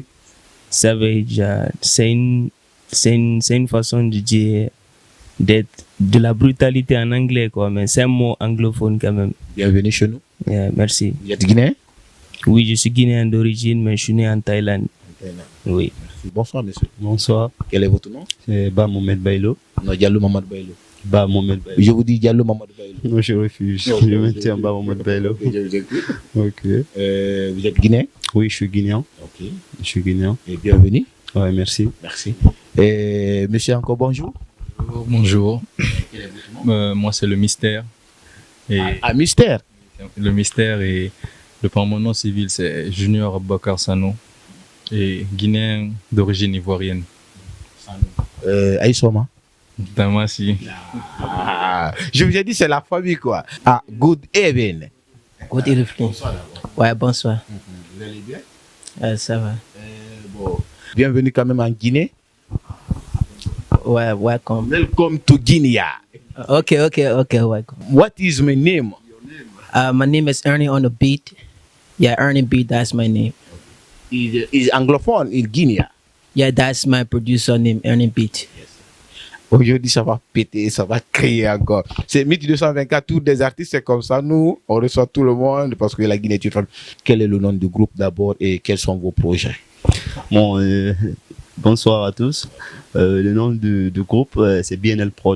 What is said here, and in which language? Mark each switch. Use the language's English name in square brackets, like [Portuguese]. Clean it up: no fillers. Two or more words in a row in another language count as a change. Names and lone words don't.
[French] Savage, c'est une façon de dire de la brutalité en anglais, quoi, mais c'est un mot anglophone quand même. Bienvenue chez nous. Merci. Vous êtes guinéen? Oui, je suis guinéen d'origine, mais je suis né en Thaïlande. Oui. Merci. Bonsoir, monsieur. Bonsoir. Quel est votre nom? C'est Ba Mohamed Bailo. Non, Diallo Mamad Bailo. Ba Mohamed Bailo. Je vous dis Diallo Mamad Bailo. Non, je refuse. Je maintiens Ba Mohamed Bailo. Ok. Vous êtes guinéen? Oui, je suis guinéen. Ok. Je suis guinéen. Et bienvenue. Ouais, merci. Merci. Et monsieur, encore bonjour. Bonjour. Moi, c'est le mystère. Et Mystère. le mystère et mon nom civil, c'est Junior Bakar Sano et guinéen d'origine ivoirienne. Aïssoma. Tamasi. Je vous ai dit, c'est la famille, quoi. [English] Good evening. Good evening. [French] Ouais, bonsoir. Vous allez bien? Ça va. Bon. Bienvenue quand même en Guinée. Ouais, [English] welcome. Welcome to Guinea. Okay, welcome. What is my name? My name is Ernie on the beat. Yeah, Ernie Beat, that's my name. Is anglophone in Guinea. Yeah, that's my producer name, Ernie Beat. [French] Aujourd'hui, ça va péter, ça va crier encore. C'est Mythe 224, tous des artistes, c'est comme ça. Nous, on reçoit tout le monde parce que la Guinée est une femme. Quel est le nom du groupe d'abord et quels sont vos projets? Bon, bonsoir à tous. Le nom du groupe, c'est BNL Prod.